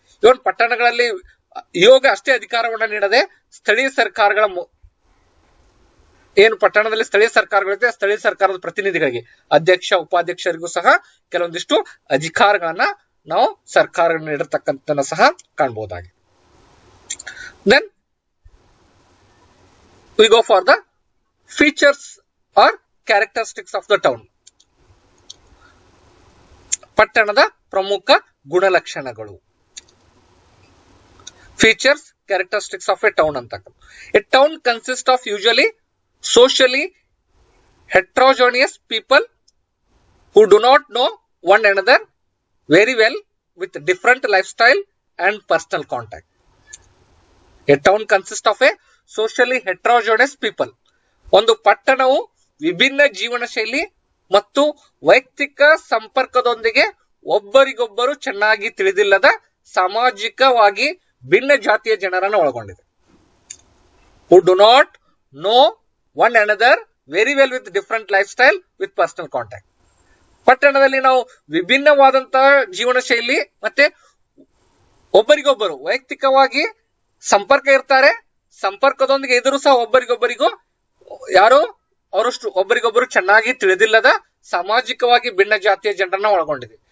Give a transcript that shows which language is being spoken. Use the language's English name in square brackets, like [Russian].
[Kannada] ಇವನ್ ಪಟ್ಟಣಗಳಲ್ಲಿ ಯೋಗ ಅಷ್ಟೇ ಅಧಿಕಾರವನ್ನ ನೀಡದೆ ಸ್ಥಳೀಯ ಸರ್ಕಾರಗಳ ಏನು ಪಟ್ಟಣದಲ್ಲಿ ಸ್ಥಳೀಯ ಸರ್ಕಾರಗಳಿದೆ, ಸ್ಥಳೀಯ ಸರ್ಕಾರದ ಪ್ರತಿನಿಧಿಗಳಿಗೆ, ಅಧ್ಯಕ್ಷ ಉಪಾಧ್ಯಕ್ಷರಿಗೂ ಸಹ ಕೆಲವೊಂದಿಷ್ಟು ಅಧಿಕಾರಗಳನ್ನ ನಾವು ಸರ್ಕಾರ ನೀಡಿರ್ತಕ್ಕಂಥ ಸಹ ಕಾಣಬಹುದಾಗಿದೆ. [English] Then we go for the features or characteristics of the town. [Kannada] ಪಟ್ಟಣದ ಪ್ರಮುಖ ಗುಣಲಕ್ಷಣಗಳು. [English] Features, characteristics of a town ಅಂತಕ್ಕಂಥ. A town consists of usually socially heterogeneous people who do not know one another very well with different lifestyle and personal contact. A town consists of a socially heterogeneous people. [Kannada] ಒಂದು ಪಟ್ಟಣವು ವಿಭಿನ್ನ ಜೀವನ ಶೈಲಿ ಮತ್ತು ವೈಯಕ್ತಿಕ ಸಂಪರ್ಕದೊಂದಿಗೆ ಒಬ್ಬರಿಗೊಬ್ಬರು ಚೆನ್ನಾಗಿ ತಿಳಿದಿಲ್ಲದ ಸಾಮಾಜಿಕವಾಗಿ ಭಿನ್ನ ಜಾತಿಯ ಜನರನ್ನು ಒಳಗೊಂಡಿದೆ. [English] Who do not know one another very well with different lifestyle with personal contact. [Kannada] ಪಟ್ಟಣದಲ್ಲಿ ನಾವು ವಿಭಿನ್ನವಾದಂತಹ ಜೀವನ ಶೈಲಿ ಮತ್ತೆ ಒಬ್ಬರಿಗೊಬ್ಬರು ವೈಯಕ್ತಿಕವಾಗಿ ಸಂಪರ್ಕ ಇರ್ತಾರೆ. ಸಂಪರ್ಕದೊಂದಿಗೆ ಇದ್ರೂ ಸಹ ಒಬ್ಬರಿಗೊಬ್ಬರಿಗೂ ಯಾರು ಅವರಷ್ಟು ಒಬ್ಬರಿಗೊಬ್ಬರು ಚೆನ್ನಾಗಿ ತಿಳಿದಿಲ್ಲದ ಸಾಮಾಜಿಕವಾಗಿ ಭಿನ್ನ ಜಾತಿಯ ಜನರನ್ನ ಒಳಗೊಂಡಿದೆ.